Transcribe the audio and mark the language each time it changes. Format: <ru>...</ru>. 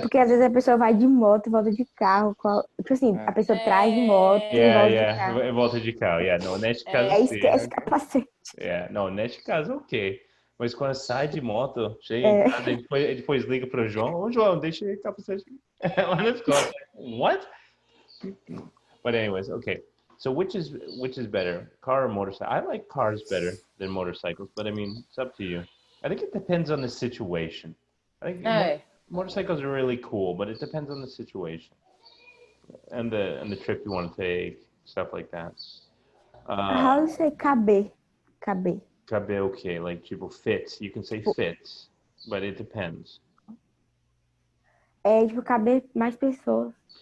<pt>porque às vezes a pessoa vai de moto e volta de carro. Tipo assim, a pessoa traz de moto e volta de carro. Volta de carro. Não, neste caso Aí sim. esquece o capacete. Não, neste caso ok. Mas quando sai de moto, chega em casa e depois liga para o João. Ô, João, deixa o capacete lá na escola.</pt> <en>What? But anyways, okay. So which is better, car or motorcycle? I like cars better than motorcycles, but I mean, it's up to you. I think it depends on the situation. I think motorcycles are really cool, but it depends on the situation and the trip you want to take, stuff like that. How do you say caber? Caber. Cabe okay, like tipo fits. You can say fits, but it depends.</en> <pt>É tipo caber mais pessoas.</pt>